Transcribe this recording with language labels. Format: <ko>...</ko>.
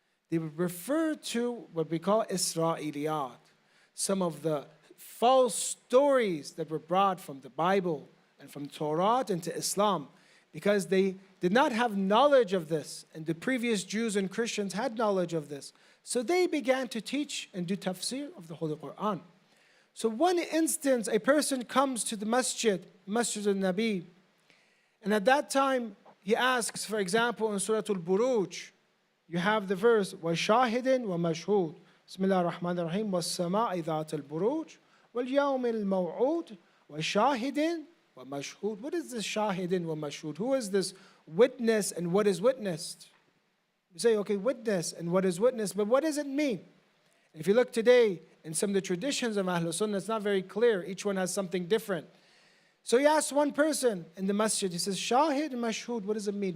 <en>They would refer to what we call Isra'iliyat, some of the false stories that were brought from the Bible and from Torah into Islam, because they did not have knowledge of this, and the previous Jews and Christians had knowledge of this. So they began to teach and do tafsir of the Holy Quran. So one instance, a person comes to the Masjid al-Nabi, and at that time he asks, for example, in Surah Al-Buruj, you have the verse,</en> <ar>وَشَاهِدٍ وَمَشْهُودٍ بسم الله الرحمن الرحيم وَالسَّمَاءِ ذَاتِ الْبُرُوجِ وَالْيَوْمِ الْمَوْعُودِ وَشَاهِدٍ وَمَشْهُودٍ.</ar> <en>What is this shahidin wa mashhud? Who is this witness and what is witnessed? You say, okay, witness and what is witnessed, but what does it mean? If you look today in some of the traditions of Ahlul Sunnah, it's not very clear. Each one has something different. So he asked one person in the masjid, he says, Shahid and Mashhud, what does it mean?</en>